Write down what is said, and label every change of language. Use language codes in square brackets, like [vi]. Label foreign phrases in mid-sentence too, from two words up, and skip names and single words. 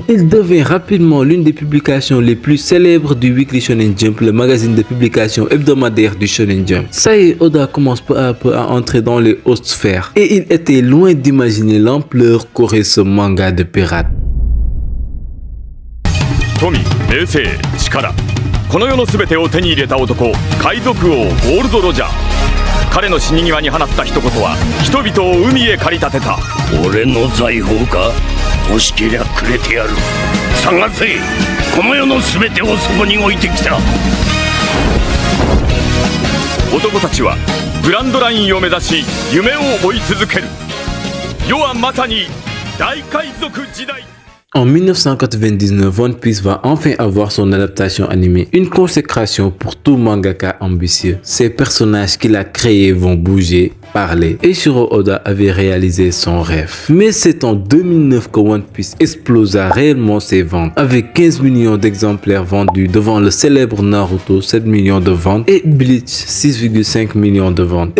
[fr] Il devint rapidement l'une des publications les plus célèbres du Weekly Shonen Jump, le magazine de publication hebdomadaire du Shonen Jump. Ça y est, Oda commence peu à peu à entrer dans les hautes sphères. Et il était loin d'imaginer l'ampleur qu'aurait ce manga de pirate. [ja] 富、名声, Chikara. この世のすべてを手に入れた男、海賊王ゴールド・ロジャー。彼の死に際に放った一言は人々を海へ駆り立てた。俺の財宝か？欲しけりゃくれてやる。探せ！この世のすべてをそこに置いてきた。男たちはグランドラインを目指し夢を追い続ける。 [fr] En 1999, One Piece va enfin avoir son adaptation animée, une consécration pour tout mangaka ambitieux. Ces personnages qu'il a créés vont bouger, parler. Eiichiro Oda avait réalisé son rêve. Mais c'est en 2009 que One Piece explosa réellement ses ventes, avec 15 millions d'exemplaires vendus devant le célèbre Naruto, 7 millions de ventes, et Bleach, 6,5 millions de ventes.